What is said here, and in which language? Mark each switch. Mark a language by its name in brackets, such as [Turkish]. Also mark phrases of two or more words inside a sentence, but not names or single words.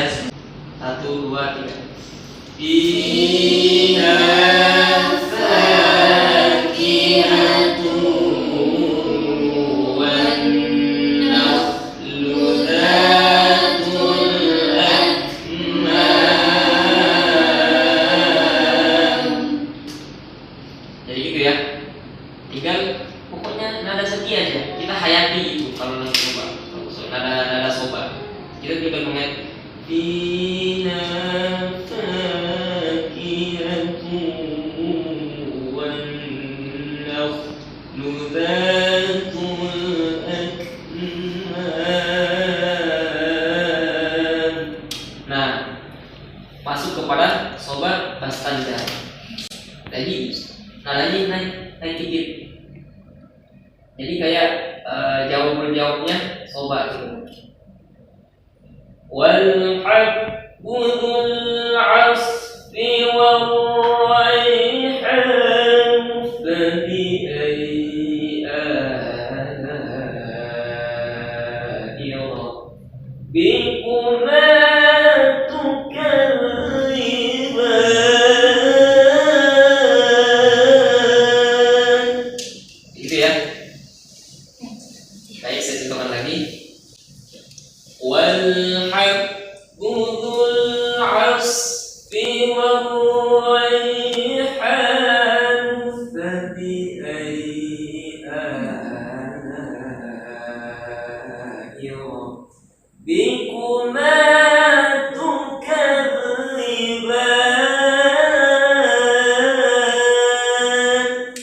[Indonesian] 1, 2, 3. [Arabic] فيها فاكهة والنخل ذات الأكمام. [Indonesian] Jadi gitu ya. Tinggal pokoknya nada sedih aja. Kita hayati itu kalau lagu Soba. Nada Soba. Kita juga mengingat [Arabic] فيها فاكهة والنخل ذات الأكمام. [Indonesian] Nah, masuk kepada Soba Bastanda. Jadi nadanya naik dikit. Jadi kayak jawab-jawabnya Soba gitu. [Arabic] والحب ذو العصف والريحان فبأي آلاء ربكما تكذبان. [Indonesian] Gitu ya. Baik, saya contohkan lagi. [Arabic] والحب ذو العصف والريحان فبأي آلاء ربكما تكذبان.